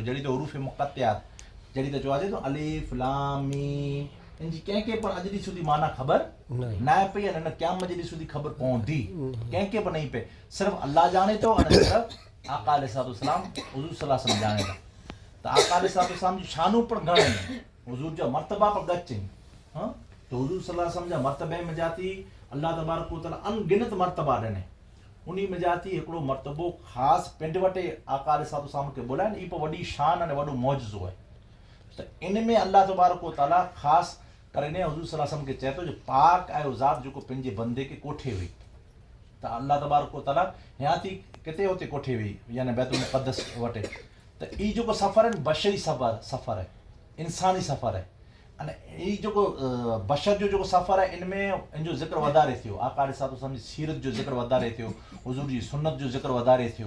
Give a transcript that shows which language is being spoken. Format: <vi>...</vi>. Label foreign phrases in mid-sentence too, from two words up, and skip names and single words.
<sd>जहिड़ी त हुरूफ़ मुक़त्तिआत जहिड़ी त चवाजे थो</sd> <ar>ألف لام ميم</ar> <sd>इन जी कंहिंखे पण अॼु ॾींहुं સુધી माना ख़बर न आहे पई अने न क़यामत जे ॾींहुं સુધી ख़बर पवंदी कंहिंखे पण नहीं पई। सिर्फ़ु अल्लाह ॼाणे थो अने सिर्फ़ु आका अलैहिस्सलाम हुज़ूर</sd> <ar>صلى الله عليه وسلم</ar> <sd>ॼाणे था। त आका अलैहिस्सलाम जी शानूं पण घणे आहिनि, हुज़ूर जा मर्तबा पण गच आहिनि। हाँ त हुज़ूर</sd> <ar>صلى الله عليه وسلم</ar> <sd>जा मर्तबे में जाती</sd> <ar>الله تبارك وتعالى</ar> <sd>अनगिनत मर्तबा ॾिने उन्हीं में जाती हिकिड़ो मर्तबो ख़ासि पिंड वटे आका अलैहिस्सलाम खे बोलाए न ई पोइ वॾी शान अने वॾो मौजज़ो आहे। त इन में</sd> <ar>الله تبارك وتعالى</ar> <sd>ख़ासि करे ने हुज़ूर</sd> <ar>صلى الله عليه وسلم</ar> <sd>खे चए थो जो पाक आहे ज़ात जेको पंहिंजे बंदे खे कोठे हुई। त</sd> <ar>الله تبارك وتعالى</ar> <sd>या थी किथे हुते कोठे हुई यानी बैतुल मुक़द्दस वटे। त ई जेको सफ़र आहे न बशरी सफ़र आहे, इंसानी सफ़र आहे अने ई जेको बशर जो जेको सफ़र आहे इनमें इन जो ज़िक्र वधारे थियो। आका अलैहिस्सलाम जी सीरत जो ज़िक्र वधारे थियो, हुज़ूर जी सुन्नत जो ज़िक्र वधारे थियो।</sd>